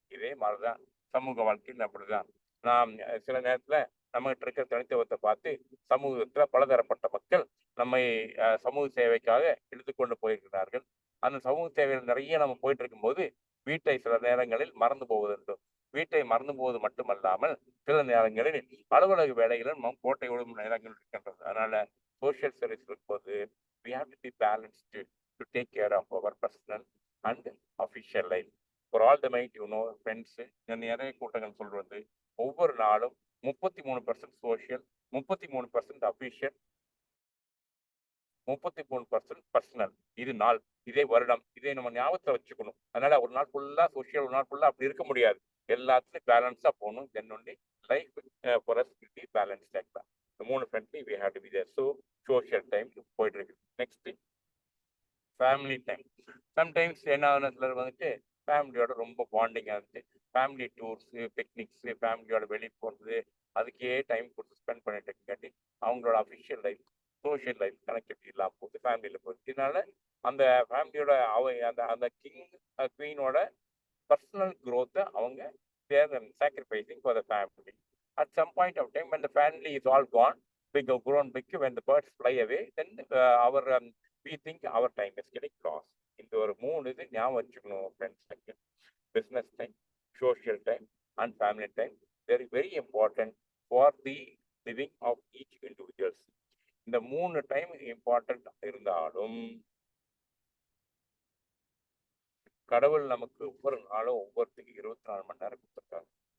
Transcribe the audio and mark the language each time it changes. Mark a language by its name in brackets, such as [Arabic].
[Tamil] இதே மாதிரிதான் சமூக வாழ்க்கையில் அப்படிதான். நாம் சில நேரத்துல நம்மகிட்ட இருக்கிற தனித்துவத்தை பார்த்து சமூகத்துல பலதரப்பட்ட மக்கள் நம்மை சமூக சேவைக்காக இழுத்து கொண்டு போயிருக்கிறார்கள். அந்த சமூக சேவையில் நிறைய நம்ம போயிட்டு இருக்கும்போது வீட்டை சில நேரங்களில் மறந்து போவதுண்டு. வீட்டை மறந்து போவது மட்டுமல்லாமல் சில நேரங்களில் அலுவலக வேலைகளும் நம் கோட்டை விடும் நேரங்கள் இருக்கின்றது. அதனால சோசியல் சர்வீஸ் இருக்கும்போது [English] we have to be balanced to take care of our personal and official life. For all the might, friends, [Tamil] நிறைய கூட்டங்கள் சொல்றது ஒவ்வொரு நாளும் 33% சோசியல், 33% அபிஷியல், 33% பர்சனல். இது நாள், இதே வருடம், இதை நம்ம ஞாபகத்தை வச்சுக்கணும். அதனால ஒரு நாள் ஃபுல்லா சோசியல், ஒரு நாள் ஃபுல்லா அப்படி இருக்க முடியாது. எல்லாத்துலயும் பேலன்ஸா போகணும். [English] Then only life for us will be balanced like that. [Tamil] இந்த 3 friendly [English] we have to be there. [Tamil] So social time போயிட்டு இருக்கு. Next family time. சம்டைம்ஸ் என்ன சிலர் வந்துட்டு ஃபேமிலியோட ரொம்ப பாண்டிங்காக இருந்துச்சு, ஃபேமிலி டூர்ஸு, பிக்னிக்ஸு, ஃபேமிலியோட வெளியே போகிறது, அதுக்கே டைம் கொடுத்து ஸ்பெண்ட் பண்ணிட்டு இருக்காட்டி அவங்களோட official life, social life connectivity இல்லாமல் போகுது, ஃபேமிலியில் போகுது. இதனால அந்த ஃபேமிலியோட அந்த அந்த கிங் குவீனோட பர்சனல் growth அவங்க [English] They're sacrificing for the family. At some point of time, when the family is all gone, big grown big, when the birds fly away, then our we think our time is getting lost. [Tamil] இந்த ஒரு 3 இது ஞாபகம் வச்சுக்கணும் friends. [English] Business time, social time and family time very very important for the living of each individuals. [Tamil] இந்த 3 time important இருந்தாலும் கடவுள் நமக்கு ஒவ்வொரு நாளும் ஒவ்வொருத்துக்கு 24 மணி நேரம் கொடுத்துருக்காங்க.